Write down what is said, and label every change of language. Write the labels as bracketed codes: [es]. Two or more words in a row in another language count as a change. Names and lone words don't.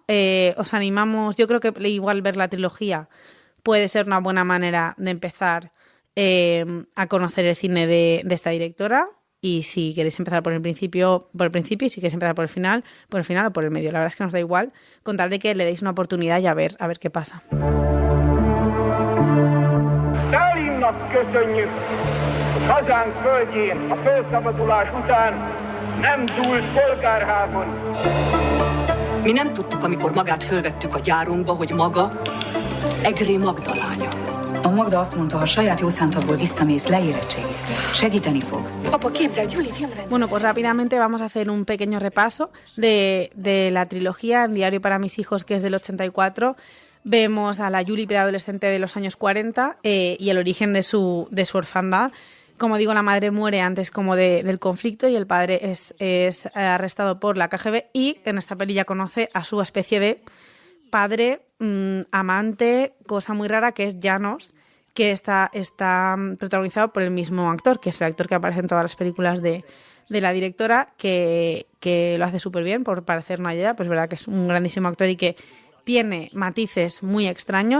[es] Os animamos, yo creo que igual ver la trilogía puede ser una buena manera de empezar a conocer el cine de esta directora. y si queréis empezar por el principio, y si queréis empezar por el final o por el medio. La verdad es que nos da igual, con tal de que le deis una oportunidad y a ver qué pasa. [hu] Stalinnak köszönjük, hogy hazánk földjén a felszabadulás után nem dúlt polgárháború. Mi nem tudtuk, amikor Magát fölvettük a gyárunkba, hogy maga Egré Magda lánya. A Magda azt mondta, ha saját jó számtagból visszamész, leérettségiztél. Segíteni fog. Apa, képzeld, Juli filmrendező. [es] Bueno, pues rápidamente vamos a hacer un pequeño repaso de la trilogía En diario para mis hijos, que es del 84. Vemos a la Juli preadolescente de los años 40 y el origen de su orfandad. Como digo, la madre muere antes como del conflicto y el padre es arrestado por la KGB y en esta peli ya conoce a su especie de padre, amante, cosa muy rara, que es Janos, que está protagonizado por el mismo actor, que es el actor que aparece en todas las películas de la directora, que lo hace súper bien, por parecer una idea, pues es verdad que es un grandísimo actor y que tiene matices muy extraños.